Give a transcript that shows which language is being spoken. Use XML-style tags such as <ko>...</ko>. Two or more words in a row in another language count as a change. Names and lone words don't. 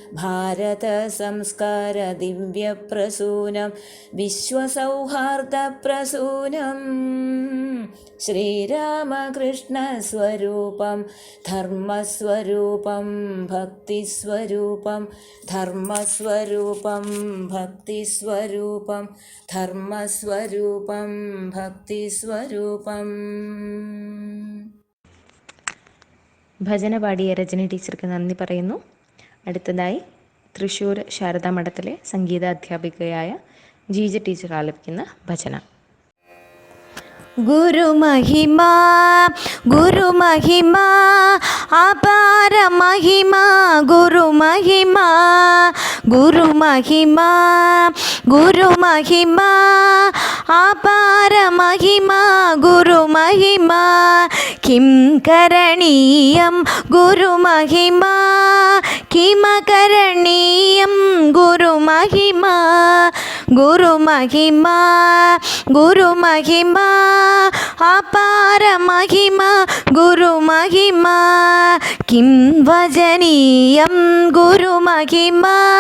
<sa>भारतसंस्कारदिव्यप्रसूनं विश्वसौहार्दप्रसूनं श्रीरामकृष्णस्वरूपं धर्मस्वरूपं भक्तिस्वरूपं धर्मस्वरूपं भक्तिस्वरूपं धर्मस्वरूपं भक्तिस्वरूपम्.</sa> <ml>ഭജന പാടിയ രജനി ടീച്ചർക്ക് നന്ദി പറയുന്നു. അടുത്തതായി തൃശ്ശൂർ ശാരദാ മഠത്തിലെ സംഗീത അധ്യാപികയായ ജീജ ടീച്ചർ ആലപിക്കുന്ന ഭജന.</ml> <sa>गुरुमहिमा गुरुमहिमा अपार महिमा गुरुमहिमा गुरुमहिमा गुरुमहिमा अपार महिमा गुरुमहिमा किं करणीयं गुरुमहिमा किमकरणीयं गुरुमहिमा गुरुमहिमा गुरुमहिमा अपार महिमा गुरुमहिमा किं वजनीयं गुरुमहिमा</sa>